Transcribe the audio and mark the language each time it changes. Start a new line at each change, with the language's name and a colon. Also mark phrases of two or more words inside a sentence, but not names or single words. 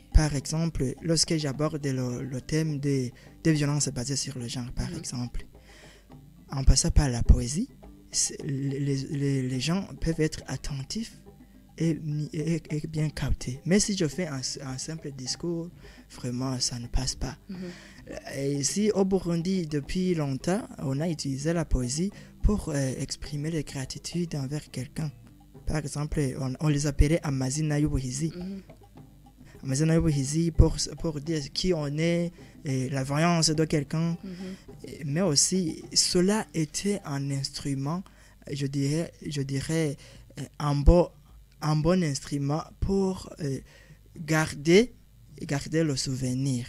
French: Par exemple, lorsque j'aborde le thème des violences basées sur le genre, par exemple, en passant par la poésie, les gens peuvent être attentifs et bien captés. Mais si je fais un simple discours, vraiment, ça ne passe pas. Et ici, au Burundi, depuis longtemps, on a utilisé la poésie pour exprimer la gratitude envers quelqu'un. Par exemple, on les appelait
Rundi: amazina y'ubuhizi. Amazina y'ubuhizi
French: pour dire qui on est, et la voyance de quelqu'un. Mais aussi, cela était un instrument, je dirais un bon instrument pour garder le souvenir.